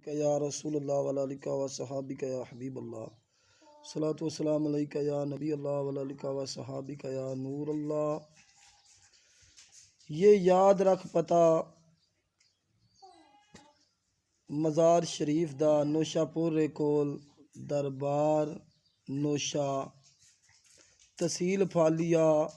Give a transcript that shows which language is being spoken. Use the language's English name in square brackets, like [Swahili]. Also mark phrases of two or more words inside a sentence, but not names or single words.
[Arabic] عليك يا رسول الله وعليك وأصحابك يا حبيب الله. الصلاة والسلام عليك يا نبي الله وعليك وأصحابك يا نور الله. [Punjabi] یہ یاد رکھ پتہ مزار شریف دا نوشاپور کول دربار نوشہ تحصیل پھالیہ